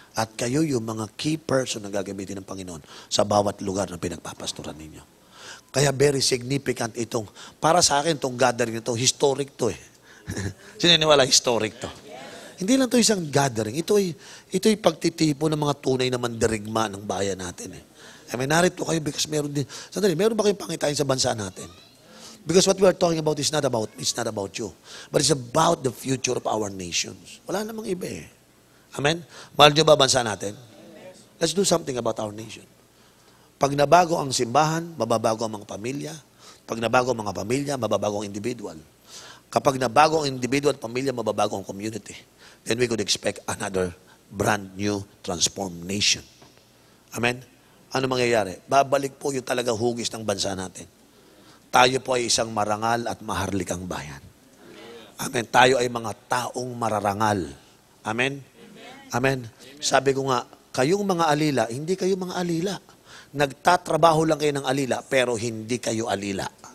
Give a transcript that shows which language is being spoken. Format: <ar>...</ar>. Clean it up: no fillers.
<tl>At kayo yung mga key person na gagamitin ng Panginoon sa bawat lugar na pinagpapastoran ninyo. Kaya very significant itong, para sa akin, itong gathering ito, historic to eh. Sininiwala, historic to. Hindi lang to isang gathering. Ito'y pagtitipo ng mga tunay na mandirigma ng bayan natin eh. Narito kayo because meron din, sandali, meron ba kayong pangitain sa bansa natin?</tl> <en>Because what we are talking about is not about you. But it's about the future of our nations.</en> <tl>Wala namang iba eh.</tl> <en>Amen?</en> <tl>Mahal niyo ba bansa natin?</tl> <en>Let's do something about our nation.</en> <tl>Pag nabago ang simbahan, mababago ang mga pamilya. Pag nabago ang mga pamilya, mababago ang individual. Kapag nabago ang individual at pamilya, mababago ang community.</tl> <en>Then we could expect another brand new transformed nation.</en> <tl>Amen? Ano mangyayari? Babalik po yung talaga hugis ng bansa natin. Tayo po ay isang marangal at maharlikang bayan. Amen. Tayo ay mga taong mararangal. Amen? Amen. Sabi ko nga, kayong mga alila, hindi kayo mga alila. Nagtatrabaho lang kayo ng alila, pero hindi kayo alila.</tl>